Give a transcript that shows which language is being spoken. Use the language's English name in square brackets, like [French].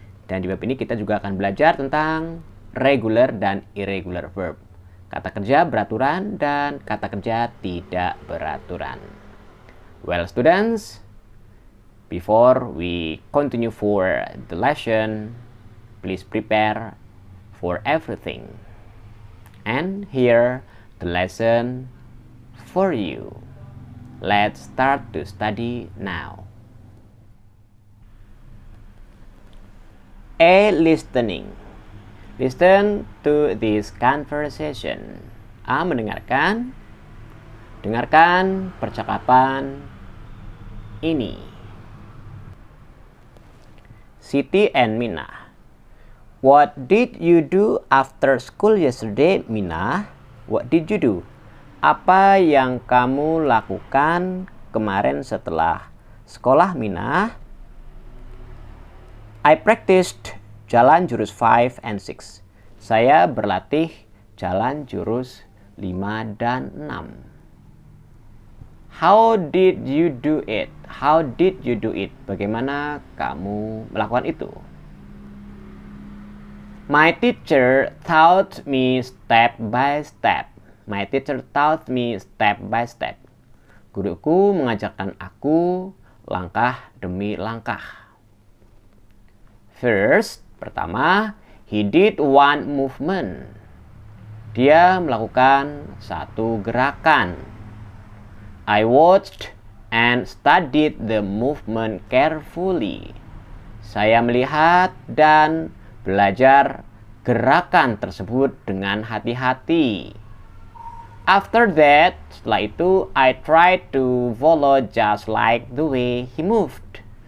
[Indonesian] Dan di bab ini kita juga akan belajar tentang regular dan irregular verb. Kata kerja beraturan dan kata kerja tidak beraturan. [English] Well students, before we continue for the lesson, please prepare for everything. And here the lesson for you. Let's start to study now. A. Listening. Listen to this conversation. [Indonesian] A. Mendengarkan. Dengarkan percakapan ini. [English] Siti and Mina. What did you do after school yesterday, Mina? What did you do? [Indonesian] Apa yang kamu lakukan kemarin setelah sekolah, Mina? [English] I practiced Jalan Jurus 5 and 6. [Indonesian] Saya berlatih Jalan Jurus 5 dan 6. [English] How did you do it? How did you do it? [Indonesian] Bagaimana kamu melakukan itu? [English] My teacher taught me step by step. My teacher taught me step by step. [Indonesian] Guruku mengajarkan aku langkah demi langkah. [English] First, [Indonesian] pertama, [English] he did one movement. [Indonesian] Dia melakukan satu gerakan. [English] I watched and studied the movement carefully. [Indonesian] Saya melihat dan belajar gerakan tersebut dengan hati-hati. [English] After that, [Indonesian] setelah itu, [English] I tried to follow just like the way he moved.